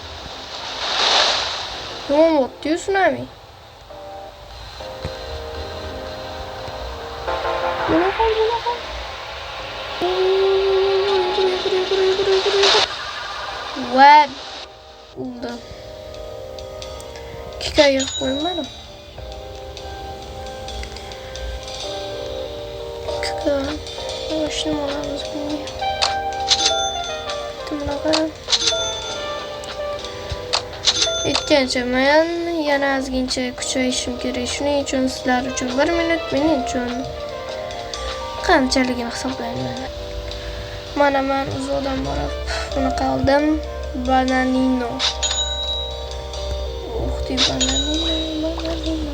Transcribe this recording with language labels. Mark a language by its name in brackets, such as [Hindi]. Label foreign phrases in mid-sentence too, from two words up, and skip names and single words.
[Uzbek] Yo'q, [English] Tsunami. What? [Turkish] Oldu. Hikaye koymadım. Şunu alalım bunu. Tamam. [Uzbek] Aytgancha men yana ozgincha kuchayishim kerak. Shuning uchun sizlar uchun 1 minut men uchun qanchaligini hisoblayman. Mana men uzoqdan borib buni qildim. Bananino. Bananino.